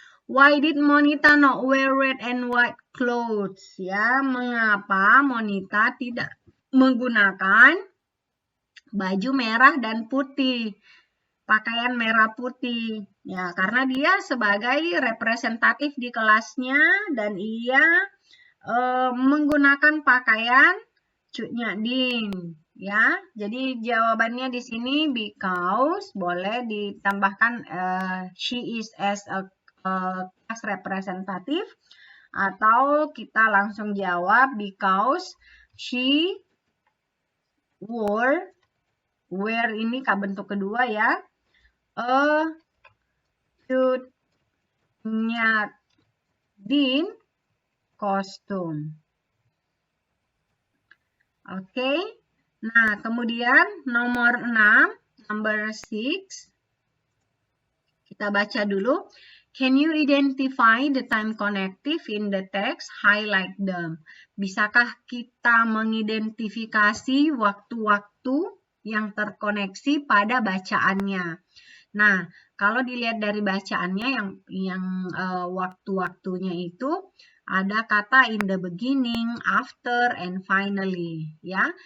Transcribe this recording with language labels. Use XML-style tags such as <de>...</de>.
<en>Why did Monita not wear red and white clothes?</en> <id>Ya, mengapa Monita tidak menggunakan baju merah dan putih? Pakaian merah putih. Ya, karena dia sebagai representatif di kelasnya dan ia menggunakan pakaian Cut Nyadin. Ya, jadi jawabannya di sini because, boleh ditambahkan</id> <en>she is as a class representative,</en> <id>atau kita langsung jawab</id> <en>because she</en> <id>wear ini bentuk kedua ya. A should-nya din kostum. Oke. Nah, kemudian nomor 6,</id> <en>number 6.</en> <id>Kita baca dulu.</id> <en>Can you identify the time connective in the text? Highlight them.</en> <id>Bisakah kita mengidentifikasi waktu-waktu yang terkoneksi pada bacaannya? Nah, kalau dilihat dari bacaannya yang waktu-waktunya itu ada kata</id> <en>in the beginning, after, and finally,</en> <id>ya.</id>